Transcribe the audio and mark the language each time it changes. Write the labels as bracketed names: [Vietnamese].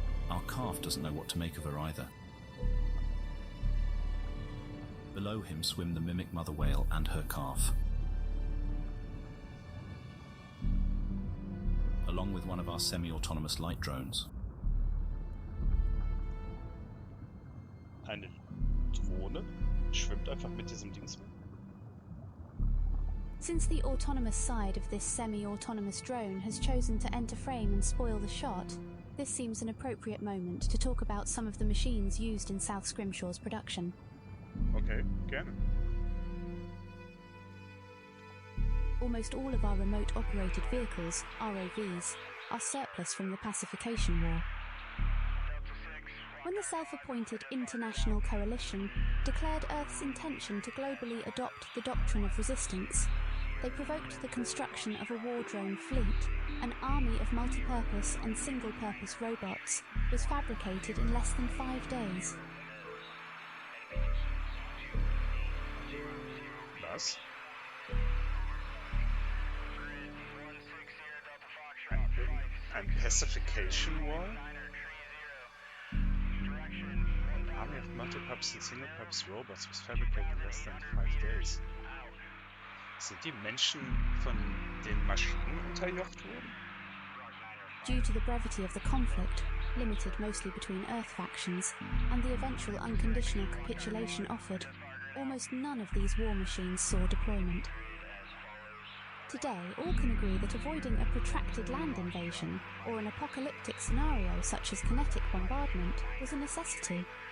[English] Our calf doesn't know what to make of her either. Below him swim the mimic mother whale and her calf, along with one of our semi-autonomous light drones. [German] Eine Drohne schwimmt einfach mit diesem Dings mit. [English] Since the autonomous side of this semi-autonomous drone has chosen to enter frame and spoil the shot, this seems an appropriate moment to talk about some of the machines used in South Scrimshaw's production. [German] Okay, gerne. [English] Almost all of our remote-operated vehicles, ROVs, are surplus from the pacification war. When the self-appointed International Coalition declared Earth's intention to globally adopt the doctrine of resistance, they provoked the construction of a war drone fleet. An army of multi-purpose and single-purpose robots was fabricated in less than 5 days. [German] Was? Ein [English] pacification wall? An army of multi-purpose and single-purpose robots was fabricated in less than 5 days. [German] Sind die Menschen von den Maschinen unterjocht worden? [English] Due to the brevity of the conflict, limited mostly between Earth factions, and the eventual unconditional capitulation offered, almost none of these war machines saw deployment. Today, all can agree that avoiding a protracted land invasion or an apocalyptic scenario such as kinetic bombardment was a necessity.